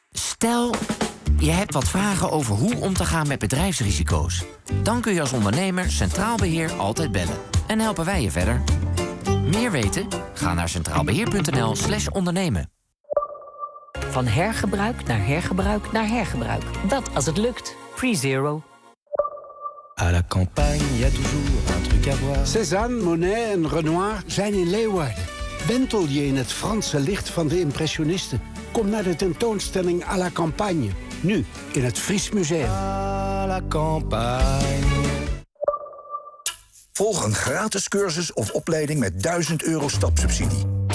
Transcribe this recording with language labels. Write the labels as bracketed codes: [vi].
[nl] Stel, je hebt wat vragen over hoe om te gaan met bedrijfsrisico's. Dan kun je als ondernemer Centraal Beheer altijd bellen. En helpen wij je verder. Meer weten? Ga naar centraalbeheer.nl/ondernemen. Van hergebruik naar hergebruik naar hergebruik. Dat als het lukt. PreZero. [fr] À la campagne, il y a toujours un truc à voir. [nl] Cézanne, Monet en Renoir zijn in Leeuwarden. Wentel je in het Franse licht van de impressionisten. Kom naar de tentoonstelling À la campagne. Nu in het Fries Museum. [fr] À la campagne. [nl] Volg een gratis cursus of opleiding met 1000 euro stapsubsidie.